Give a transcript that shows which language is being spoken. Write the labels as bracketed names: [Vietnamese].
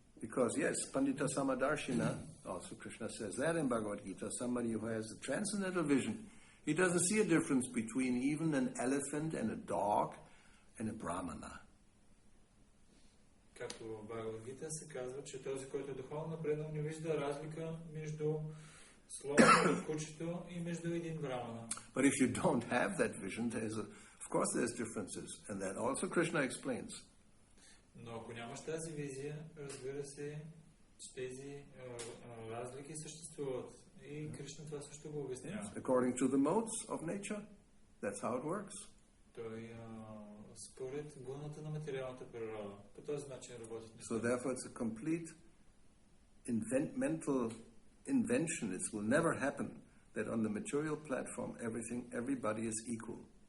[English] Because yes, Pandita Samadarshina, also Krishna says that in Bhagavad Gita, somebody who has a transcendental vision, he doesn't see a difference between even an elephant and a dog and a brahmana. [Bulgarian] Както в Бхагавад Гита се казва, че този, който е духовно напреднал, не вижда разлика между слоновото, кучето и между един брамана. [English] But if you don't have that vision, of course there's differences, and that also Krishna explains. [Bulgarian] Но ако нямаш тази визия, разбира се, че тези разлики съществуват. И Кришна това също го обяснява. [English] According to the modes of nature, that's how it works. [Bulgarian] Той според гуната на материалната природа. По този начин работи. [English] So therefore it's a complete mental invention. It will never happen that on the material platform everybody is equal.